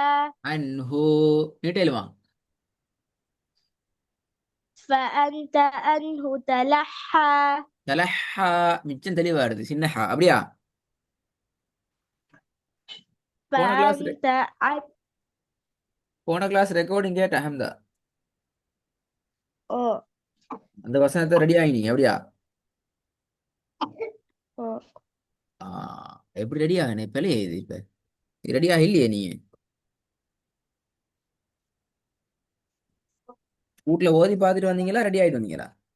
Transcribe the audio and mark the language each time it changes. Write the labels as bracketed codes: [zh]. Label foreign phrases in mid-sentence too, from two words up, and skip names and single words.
[ta] அன்ஹு நீட்டேலுமா? [ar] فأنت عنه تلحى [ta] தலஹா மிச்சம் தெளிவா வருது. சின்னஹா அப்படியா? போன கிளாஸ் [ar] فأنت عن [ta] போன [en] class recording [ta] கேட்ட ஹம்தா. ஓ அந்த வசனத்தை ரெடி ஆகினீங்க அப்படியா? ஓ ஆ, எப்படி ரெடி ஆகினே பிழைய இது இப்ப? ரெடியாக இல்லையே நீங்க? வீட்டுல ஓதி பார்த்துட்டு வந்தீங்களா, ரெடி ஆயிட்டு வந்தீங்களா?